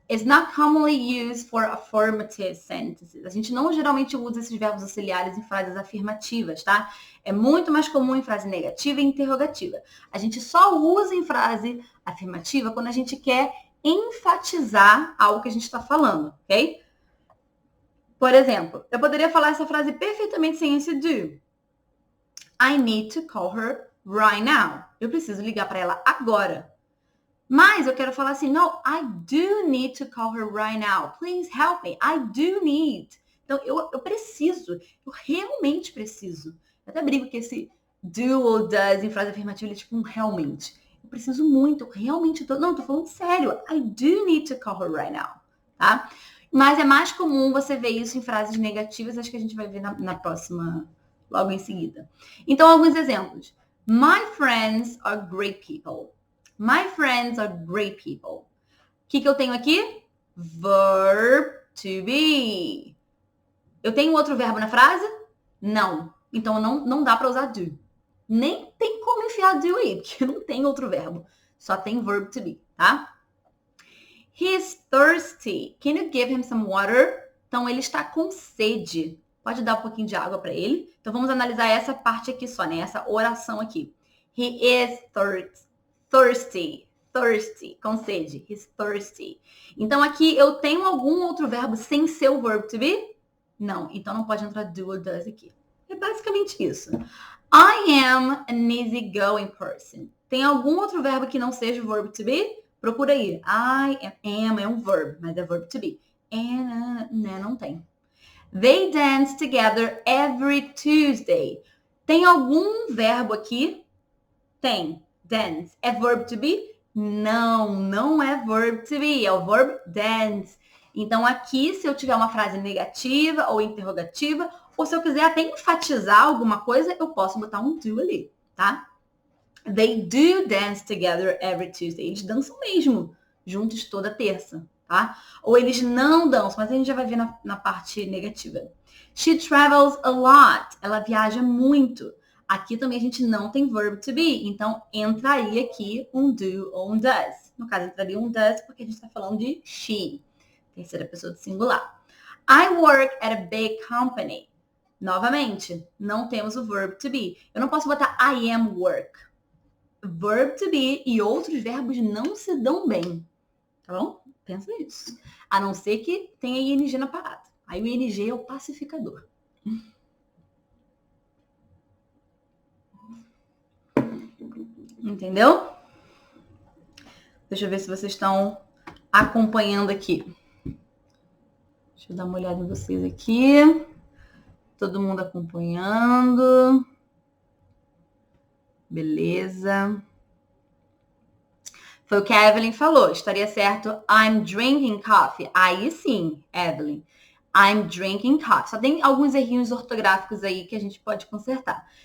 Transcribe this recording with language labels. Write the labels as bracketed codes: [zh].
[en] Is not commonly used for affirmative sentences. [pt] A gente não geralmente usa esses verbos auxiliares em frases afirmativas, tá? É muito mais comum em frase negativa e interrogativa. A gente só usa em frase afirmativa quando a gente quer enfatizar algo que a gente está falando, ok? Por exemplo, eu poderia falar essa frase perfeitamente sem esse do. [en] I need to call her right now. [pt] Eu preciso ligar para ela agora. Mas eu quero falar assim, [en] no, I do need to call her right now. Please help me. I do need. [pt] Então, eu preciso. Eu realmente preciso. Eu até brigo que esse do ou does em frase afirmativa, ele é tipo um realmente. Eu preciso muito. Eu realmente tô... Não, tô falando sério. [en] I do need to call her right now. [pt] Tá? Mas é mais comum você ver isso em frases negativas. Acho que a gente vai ver na próxima, logo em seguida. Então, alguns exemplos. [en] My friends are great people. My friends are great people. [pt] O que eu tenho aqui? [en] Verb to be. [pt] Eu tenho outro verbo na frase? Não. Então, não dá para usar do. Nem tem como enfiar do aí, porque não tem outro verbo. Só tem [en] verb to be, tá? He's thirsty. Can you give him some water? [pt] Então, ele está com sede. Pode dar um pouquinho de água para ele. Então, vamos analisar essa parte aqui só, né? Essa oração aqui. [en] He is thirsty, [pt] com sede. [en] He's thirsty. [pt] Então, aqui eu tenho algum outro verbo sem ser o verb to be? Não. Então, não pode entrar do or does aqui. É basicamente isso. [en] I am an easygoing person. [pt] Tem algum outro verbo que não seja o verb to be? Procura aí. [en] I am [pt] é um verb, mas é verb to be. And, né, não tem. [en] They dance together every Tuesday. [pt] Tem algum verbo aqui? Tem. Dance. É verb to be? Não é verb to be. É o verb dance. Então, aqui, se eu tiver uma frase negativa ou interrogativa, ou se eu quiser até enfatizar alguma coisa, eu posso botar um do ali, tá? [en] They do dance together every Tuesday. [pt] Eles dançam mesmo, juntos toda terça, tá? Ou eles não dançam, mas a gente já vai ver na parte negativa. [en] She travels a lot. [pt] Ela viaja muito. Aqui também a gente não tem verb to be, então entraria aqui um do ou um does. No caso, entraria um does porque a gente está falando de she, terceira pessoa do singular. [en] I work at a big company. [pt] Novamente, não temos o [en] verb to be. [pt] Eu não posso botar [en] I am work. [pt] Verb to be e outros verbos não se dão bem. Tá bom? Pensa nisso. A não ser que tenha ing na parada. Aí o ing é o pacificador. Entendeu? Deixa eu ver se vocês estão acompanhando aqui. Deixa eu dar uma olhada em vocês aqui. Todo mundo acompanhando. Beleza. Foi o que a Evelyn falou. Estaria certo [en] I'm drinking coffee. [pt] Aí sim, Evelyn. [en] I'm drinking coffee. [pt] Só tem alguns errinhos ortográficos aí que a gente pode consertar.